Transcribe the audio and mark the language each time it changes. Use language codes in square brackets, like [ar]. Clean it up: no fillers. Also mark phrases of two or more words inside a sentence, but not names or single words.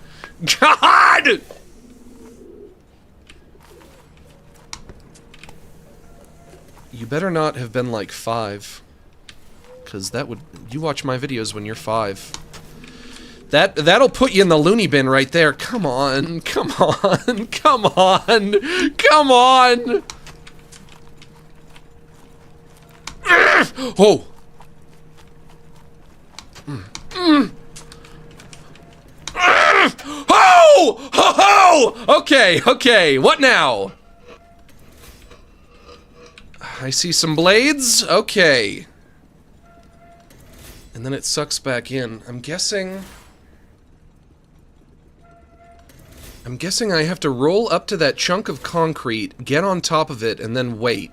[en] You better not have been like 5. Because that would... You watch my videos when you're 5. That'll put you in the loony bin right there. Come on. Come on. Come on. Come on. Oh. Oh! Ho ho! Okay, okay. What now? I see some blades. Okay. And then it sucks back in. I'm guessing I have to roll up to that chunk of concrete, get on top of it, and then wait.